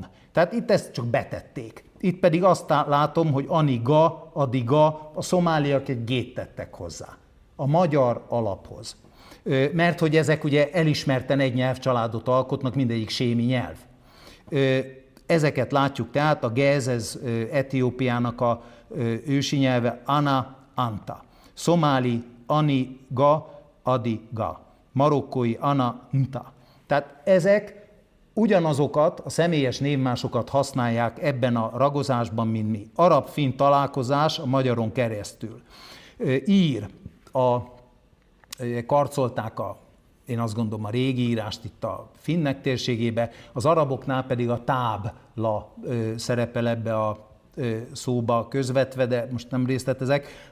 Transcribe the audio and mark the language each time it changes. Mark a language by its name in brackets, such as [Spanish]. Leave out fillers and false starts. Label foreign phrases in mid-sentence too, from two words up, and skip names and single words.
[Hungarian] Tehát itt ezt csak betették. Itt pedig azt látom, hogy aniga, adiga, a szomáliak egy gét tettek hozzá. A magyar alaphoz. Mert hogy ezek ugye elismerten egy nyelvcsaládot alkotnak, mindegyik sémi nyelv. Ezeket látjuk tehát, a gez, ez Etiópiának a ősi nyelve, ana, anta. Szomáli, ani, ga, adi, ga. Marokkói, ana, nta. Tehát ezek ugyanazokat, a személyes névmásokat használják ebben a ragozásban, mint mi. Arab-finn találkozás a magyaron keresztül. Ír, karcolták én azt gondolom a régi írást itt a finnek térségébe, az araboknál pedig a tábla szerepel ebbe a szóba közvetve, de most nem részletezek.